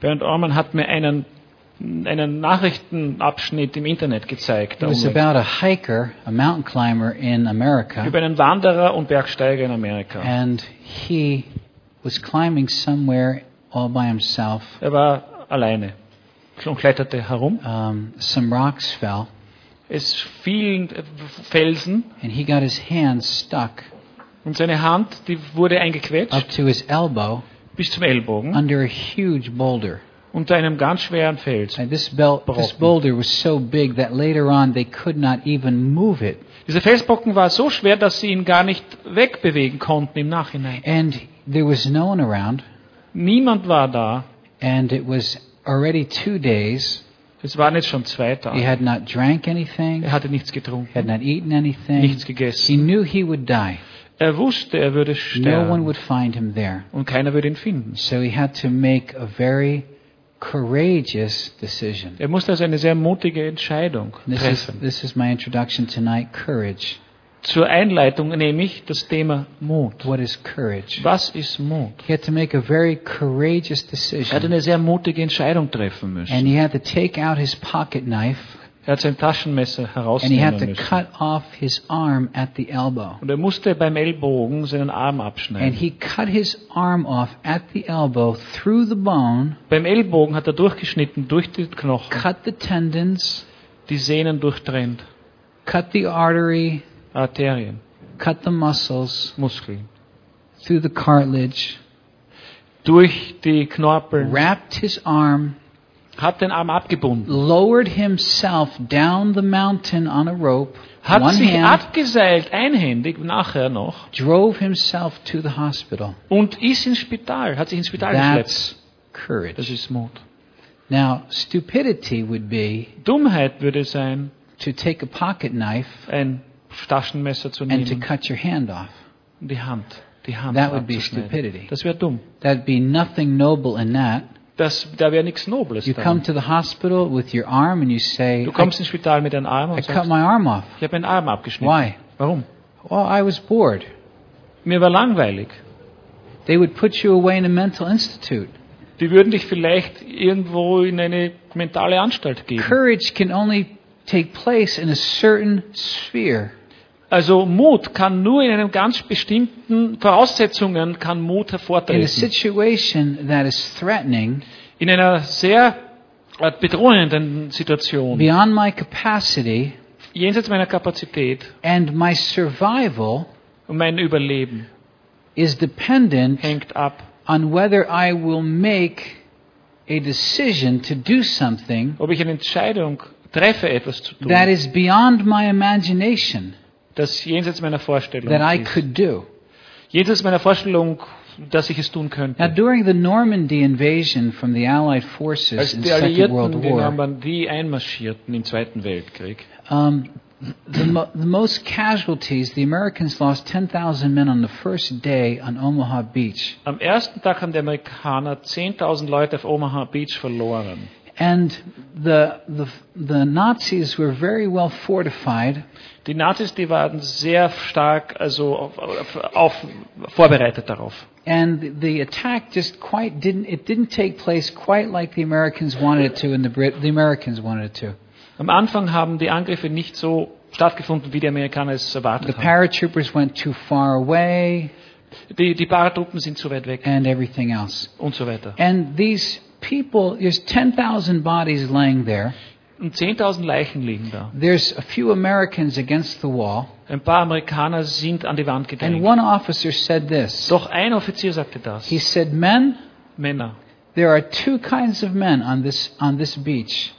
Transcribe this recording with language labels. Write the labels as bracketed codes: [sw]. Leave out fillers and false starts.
[de] Brent Orman hat mir einen Nachrichtenabschnitt im Internet gezeigt. [en] It was about a hiker, a mountain climber in America. [de] Über einen Wanderer und Bergsteiger in Amerika. [en] And he was climbing somewhere all by himself. [de] Er war alleine und kletterte herum. [en] Some rocks fell. [de] Es fielen Felsen. [en] And he got his hand stuck. [de] Und seine Hand, die wurde eingequetscht. [en] Up to his elbow. [de] Bis zum Ellbogen. [en] Under a huge boulder. [de] Unter einem ganz schweren Fels. [en] And this boulder was so big that later on they could not even move it. [de] Dieser Felsbrocken war so schwer, dass sie ihn gar nicht wegbewegen konnten im Nachhinein. [en] And there was no one around. [de] Niemand war da. [en] And it was already 2 days. [de] Es waren jetzt schon 2 Tage. [en] He had not drank anything. [de] Er hatte nichts getrunken. [en] He had not eaten anything. [de] Nichts gegessen. [en] He knew he would die. [de] Er wusste, er würde sterben. [en] No one would find him there. [de] Und keiner würde ihn finden. [en] So he had to make a very courageous decision. [de] Er musste also eine sehr mutige Entscheidung treffen. [en] This is my introduction tonight, courage. [de] Zur Einleitung nehme ich das Thema Mut. [en] What is courage? [de] Was ist Mut? [en] He had to make a very courageous decision. [de] Er hat eine sehr mutige Entscheidung treffen müssen. [en] And he had to take out his pocket knife. [de] Er hat sein Taschenmesser herausnehmen müssen. [en] And he had to cut off his arm at the elbow. [de] Und er musste beim Ellbogen seinen Arm abschneiden. [en] And he cut his arm off at the elbow through the bone. [de] Beim Ellbogen hat er durchgeschnitten durch den Knochen. [en] Cut the tendons. [de] Die Sehnen durchtrennt. [en] Cut the artery. [de] Arterien. [en] Cut the muscles. [de] Muskeln. [en] Through the cartilage. [de] Durch die Knorpel. [en] Wrapped his arm. [de] Hat den Arm abgebunden. [en] Lowered himself down the mountain on a rope. [de] Hat sich abgeseilt, einhändig, nachher noch. [en] Drove himself to the hospital. [de] Und ist ins Spital, hat sich ins Spital geschleppt. [en] That's courage. [de] Das ist Mut. [en] Now, stupidity would be, [de] Dummheit würde sein, [en] to take a pocket knife, [de] ein Taschenmesser zu nehmen, [en] and to cut your hand off. [de] Die Hand [en] that would be stupidity. [de] Das wäre dumm. [en] That'd be nothing noble in that. [de] Das, da wäre nichts Nobles. [en] You come to the hospital with your arm and you say, [de] du kommst ins Spital mit deinem Arm und [en] I cut my arm off. [de] Ich habe meinen Arm abgeschnitten. [en] Why? [de] Warum? [en] Well, I was bored. [de] Mir war langweilig. [en] They would put you away in a mental institute. [de] Die würden dich vielleicht irgendwo in eine mentale Anstalt geben. [en] Courage can only take place in a certain sphere. [de] Also Mut kann nur in einem ganz bestimmten Voraussetzungen kann Mut hervortreten. [en] In a situation that is threatening, [de] in einer sehr bedrohenden Situation, [en] beyond my capacity, [de] jenseits meiner Kapazität, [en] and my survival, [de] und mein Überleben, [en] is dependent, [de] hängt ab, [en] on whether I will make a decision to do something, [de] ob ich eine Entscheidung treffe, etwas zu tun, [en] that is beyond my imagination. [de] Das jenseits meiner Vorstellung [en] that I [de] ist. [en] Could do. [de] Jenseits meiner Vorstellung, dass ich es tun könnte. [en] Now, during the Normandy invasion from the Allied forces [de] als die Alliierten [en] in the Second World War, [de] einmarschierten im Zweiten Weltkrieg, [en] the most casualties, the Americans lost 10,000 men on the first day on Omaha Beach. [de] Am ersten Tag haben die Amerikaner 10,000 Leute auf Omaha Beach verloren. [en] And the Nazis were very well fortified. [de] Die Nazis, die waren sehr stark, also auf vorbereitet darauf. [en] And the attack just quite didn't take place quite like the Americans wanted it to and the Americans wanted it to. [de] Am Anfang haben die Angriffe nicht so stattgefunden, wie die Amerikaner es erwartet haben. [en] The paratroopers went too far away. [de] Die Paratruppen sind zu weit weg. [en] And everything else. [de] Und so weiter. [en] And these people, there's 10,000 bodies laying there. [de] Und 10,000 Leichen liegen da. [en] There's a few Americans against the wall. [de] Ein paar Amerikaner sind an die Wand gedrängt. [en] And one officer said this. [de] Doch ein Offizier sagte das. [en] He said, "Men, [de] Männer, [en] there are two kinds of men on this beach.